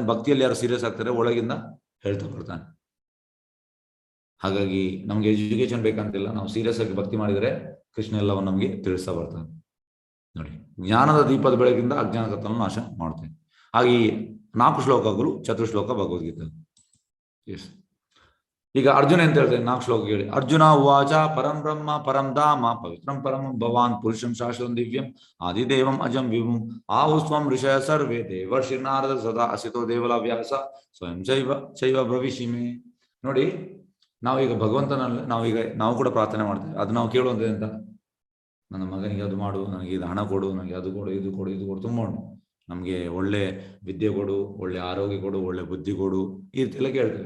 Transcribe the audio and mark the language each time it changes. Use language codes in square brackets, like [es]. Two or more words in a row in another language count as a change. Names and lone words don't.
[kn] ಭಕ್ತಿಯಲ್ಲಿ ಯಾರು ಸೀರಿಯಸ್ ಆಗ್ತಾರೆ ಒಳಗಿಂದ ಹೇಳ್ತಾ ಬರ್ತಾನೆ. ಹಾಗಾಗಿ ನಮ್ಗೆ ಎಜುಕೇಶನ್ ಬೇಕಂತಿಲ್ಲ, ನಾವು ಸೀರಿಯಸ್ ಆಗಿ ಭಕ್ತಿ ಮಾಡಿದರೆ ಕೃಷ್ಣ ಎಲ್ಲವನ್ನು ನಮಗೆ ತಿಳಿಸ್ತಾ ಬರ್ತಾನೆ. ನೋಡಿ, ಜ್ಞಾನದ ದೀಪದ ಬೆಳಕಿಂದ ಅಜ್ಞಾನ ಕತ್ತಲನ್ನು ನಾಶ ಮಾಡ್ತೇನೆ. ಹಾಗೆ ಈ 4 ಶ್ಲೋಕಗಳು ಚತುಶ್ಲೋಕ ಭಗವದ್ಗೀತೆ. ಎಸ್. ಈಗ ಅರ್ಜುನ ಅಂತ ಹೇಳ್ತೇನೆ, 4 ಶ್ಲೋಕ ಹೇಳಿ. [sa] ಅರ್ಜುನ ಉವಾಚ ಪರಂ ಬ್ರಹ್ಮ ಪರಂ ಧಾಮ ಪವಿತ್ರಂ ಪರಂ ಭವಾನ್ ಪುರುಷಂ ಶಾಶ್ವತಂ ದಿವ್ಯಂ ಆದಿದೇವಂ ಅಜಂ ವಿಭುಂ ಆಹುಸ್ವಂ ಋಷಯ ಸರ್ವೇ ದೇವರ್ಷಿ ನಾರದ ಸದಾ ಅಸಿತೋ ದೇವಲ ವ್ಯಾಸ ಸ್ವಯಂ ಚೈವ ಭವಿಷ್ಯಮೇ. [kn] ನೋಡಿ, ನಾವೀಗ ಭಗವಂತನಲ್ಲಿ ನಾವು ಕೂಡ ಪ್ರಾರ್ಥನೆ ಮಾಡ್ತೇವೆ. ಅದು ನಾವು ಕೇಳುವಂಥದ್ದು ಎಂತ? ನನ್ನ ಮಗನಿಗೆ ಅದು ಮಾಡು, ನನಗೆ ಇದು ಹಣ ಕೊಡು, ನನಗೆ ಅದು ಕೊಡು, ಇದು ಕೊಡು, ಇದು ಕೊಡು, ತುಂಬ ಉಂಟು. ನಮಗೆ ಒಳ್ಳೆ ವಿದ್ಯೆ ಕೊಡು, ಒಳ್ಳೆ ಆರೋಗ್ಯ ಕೊಡು, ಒಳ್ಳೆ ಬುದ್ಧಿ ಕೊಡು, ಈ ರೀತಿಯೆಲ್ಲ ಕೇಳ್ತೇವೆ.